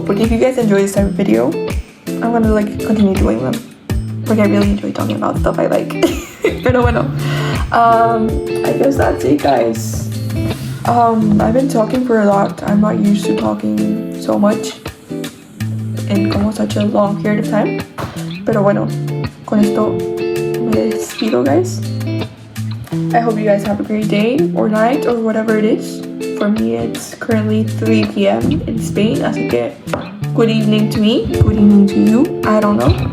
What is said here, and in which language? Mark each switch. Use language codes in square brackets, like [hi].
[en] But if you guys enjoy this type of video, I'm gonna like continue doing them. Like I really enjoy talking about stuff I like. [es] Pero bueno, [en] I guess that's it, guys. I've been talking for a lot. I'm not used to talking so much in [es] como [en] such a long period of time. [es] Pero bueno, con esto me despido, [en] guys. I hope you guys have a great day or night or whatever it is. For me, it's currently 3 p.m. in Spain, [es] así que [en] good evening to me, good evening to you, I don't know.